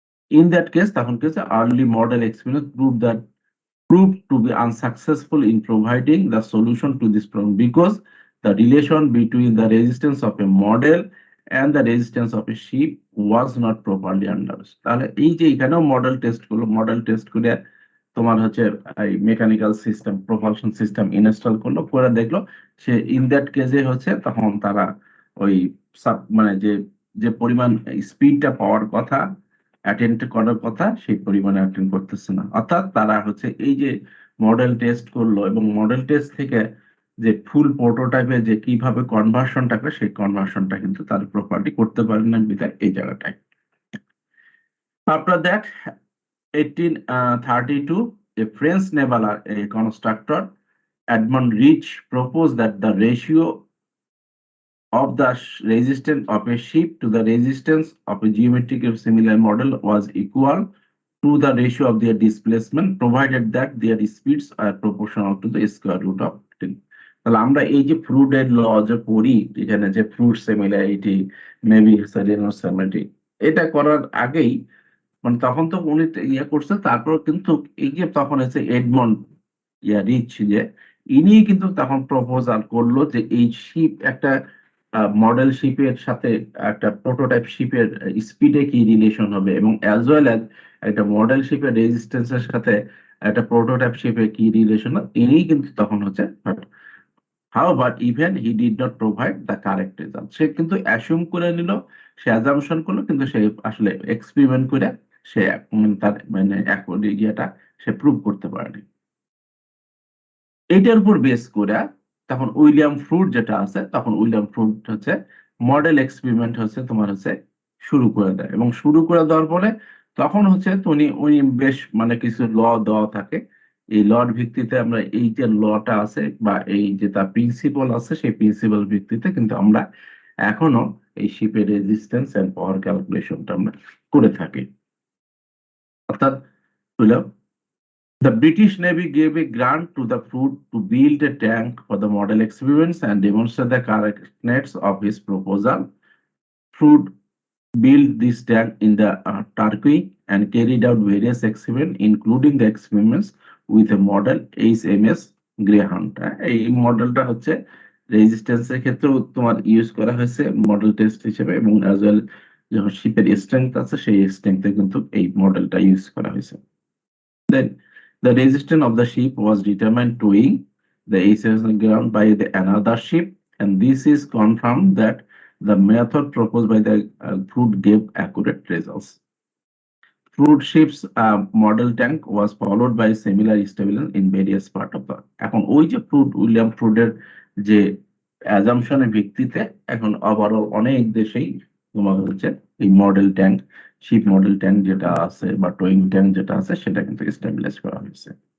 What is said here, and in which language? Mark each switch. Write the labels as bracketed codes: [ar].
[en] In that case, [bn] তখন [en] কিছু early model experience proved to be unsuccessful in providing the solution to this problem, because the relation between the resistance of a model and the resistance of a ship was not properly understood. [bn] তাহলে এই যে এখানেও model test করে তোমার হচ্ছে এই mechanical system propulsion system install করলো, করে দেখলো সে ইন দ্যাট কেসে হচ্ছে তখন তারা ওই মানে যে যে পরিমাণ স্পিডটা পাওয়ার কথা, অ্যাটেন্ড করার কথা, সেই পরিমাণে অ্যাটেন্ড করতেছে না। অর্থাৎ তারা হচ্ছে এই যে মডেল টেস্ট করলো এবং মডেল টেস্ট থেকে যে ফুল প্রোটোটাইপে যে কিভাবে কনভার্সনটা করে, সেই কনভার্সনটা কিন্তু তারা প্রপারলি করতে পারেন না বিধায় এই জায়গাটায়। [en] After that 1832, a French naval constructor, Edmond Rich, proposed that the ratio of the resistance of a ship to the resistance of a geometrically similar model was equal to the ratio of their displacement, provided that their speeds are proportional to the square root of 10. [bn] তাহলে আমরা এই যে fluid ল যে পড়ি, এখানে যে fluid similarity, maybe similarity, এটা করার আগেই মানে তখন তো উনি ইয়ে করছে, তারপর কিন্তু এই যে তখন এসে এডমন্ড রিচ, যে ইনি কিন্তু তখন প্রপোজাল করলো যে এই শিপ একটা মডেল শিপের সাথে একটা প্রোটোটাইপ শিপের স্পিডে কি রিলেশন হবে, এবং অ্যাজ ওয়েল অ্যাজ একটা মডেল শিপের রেজিস্ট্যান্সের সাথে একটা প্রোটোটাইপ শিপের কি রিলেশন, ইনি কিন্তু তখন হচ্ছে। [en] However, even he did not provide the correct result. [bn] সে কিন্তু অ্যাসিউম করে নিল, সে অ্যাজাম্পশন করলো, কিন্তু সে আসলে এক্সপেরিমেন্ট করে সে তার মানে ইয়েটা সে প্রুভ করতে পারেনি। এইটার উপর বেস করে তখন উইলিয়াম ফ্রুট যেটা আছে, তখন উইলিয়াম ফ্রুট হচ্ছে মডেল এক্সপেরিমেন্ট হচ্ছে তোমার হচ্ছে শুরু করে দেয়, এবং শুরু করে দেওয়ার পরে তখন হচ্ছে উনি উনি বেশ মানে কিছু ল দেওয়া থাকে। এই লর ভিত্তিতে আমরা এই যে লটা আছে বা এই যে তার প্রিন্সিপাল আছে, সেই প্রিন্সিপাল ভিত্তিতে কিন্তু আমরা এখনো এই শিপের রেজিস্ট্যান্স এন্ড পাওয়ার ক্যালকুলেশনটা আমরা করে থাকি। অর্থাৎ [en] The British Navy gave a grant to the Froude to build a tank for the model experiments and demonstrate the correctness of his proposal. Froude built this tank in the Turkey and carried out various experiments, including the experiments with a model HMS Greyhound. [bn] এই মডেলটা হচ্ছে রেজিস্ট্যান্সের ক্ষেত্রেও তোমার use করা হয়েছে model test হিসেবে, এবং অ্যাজ ওয়েল যখন শিপের স্ট্রেংথ আছে সেই স্ট্রেংথে কিন্তু এই মডেলটা ইউজ করা হয়েছে। [en] Then the resistance of the ship was determined towing the HMS ground by the another ship, and this is confirmed that the method proposed by the Froude gave accurate results. Froude ship's model tank was followed by similar stability in various part of the [bn] এখন ওই যে William ফ্রুডের যে অ্যাজাম্পশনের ভিত্তিতে এখন overall অনেক দেশেই তোমার হচ্ছে এই model tank sheep model tank যেটা আছে বা টোয়িং ট্যাঙ্ক যেটা আছে সেটা কিন্তু স্টেবিলাইজ করা হয়েছে।